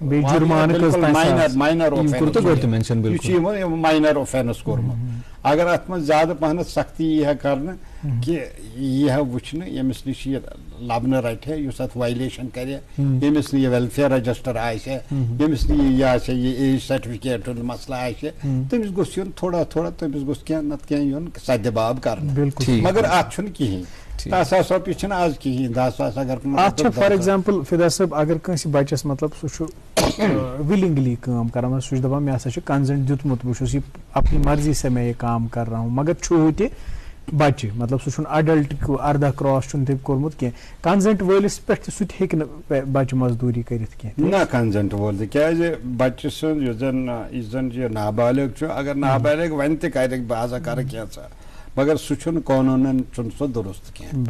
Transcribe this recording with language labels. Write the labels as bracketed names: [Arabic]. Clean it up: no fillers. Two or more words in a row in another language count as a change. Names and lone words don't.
[Kashmiri] ماینر یہِ چھُ یِمن [English] minor offence [Kashmiri] کوٚرمُت اگر اتھ منٛز زیادٕ پہنتھ سختی یی ہا کرنہٕ کہِ یی ہا وٕچھنہٕ ییٚمِس نِش یہِ لبنہٕ رٹہِ ہے یُس اتھ وایلیشن کرِ ییٚمِس نہٕ یہِ [English] welfare register [Kashmiri] آسہِ ییٚمِس نہٕ یہِ آسہِ یہِ [English] age certificate [Kashmiri] ہُنٛد مسلہٕ آسہِ تٔمِس گوٚژھ یُن تھوڑا تٔمِس گوٚژھ کینٛہہ نتہٕ کینٛہہ یُن سدِباب کرنہٕ مگر اتھ چھُنہٕ کِہینۍ 10,000 رۄپیہِ چھِنہٕ آز کِہینۍ 10,000 اگر اتھ چھِ [English] for example [Kashmiri] فدا صٲب اگر کٲنٛسہِ بچس مطلب سُہ چھُ وِلنگلی کٲم کران سُہ چھُ دپان مےٚ ہسا چھُ کنزنٹ دیُتمُت بہٕ چھُس یہِ [Urdu] اپنی مرضی سے میں یہِ کام کر رہا ہوں [Kashmiri] مگر چھُ تہِ بچہِ مطلب سُہ چھُنہٕ اڈلٹ 18 کراس چھُنہٕ تٔمۍ کوٚرمُت کینٛہہ کنزنٹ وٲلِس پٮ۪ٹھ تہِ سُہ تہِ ہیٚکہِ نہٕ بچہِ مزدوٗری کٔرِتھ کینٛہہ نہ کنزنٹ وول تہِ کیازِ بچہِ سُنٛد یُس زن یہِ نابالغ چھُ اگر نابالغ وۄنۍ تہِ کرِ بہٕ ہسا کرٕ کینٛژھا مگر سُہ چھُنہٕ قونوٗنن چھُنہٕ سُہ درست کینٛہہ